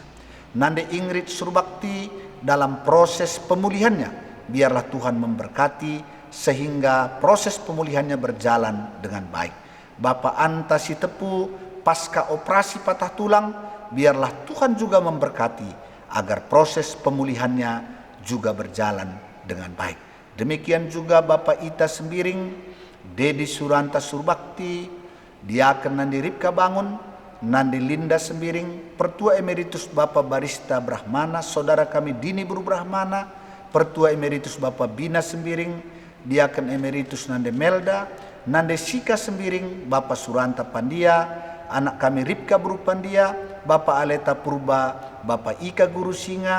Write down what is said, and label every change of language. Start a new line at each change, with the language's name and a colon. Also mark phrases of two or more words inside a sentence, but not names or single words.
Indonesian: Nande Ingrid Surbakti dalam proses pemulihannya, biarlah Tuhan memberkati sehingga proses pemulihannya berjalan dengan baik. Bapak Anta Sitepu pasca operasi patah tulang, biarlah Tuhan juga memberkati agar proses pemulihannya juga berjalan dengan baik. Demikian juga Bapak Ita Sembiring, Dedi Suranta Surbakti, Diaken Nandi Ripka Bangun, Nande Linda Sembiring, Pertua Emeritus Bapak Barista Brahmana, saudara kami Dini Buru Brahmana, Pertua Emeritus Bapak Bina Sembiring, Diaken Emeritus Nande Melda, Nande Sika Sembiring, Bapak Suranta Pandia, anak kami Ripka Buru Pandia, Bapak Aleta Purba, Bapak Ika Guru Singa,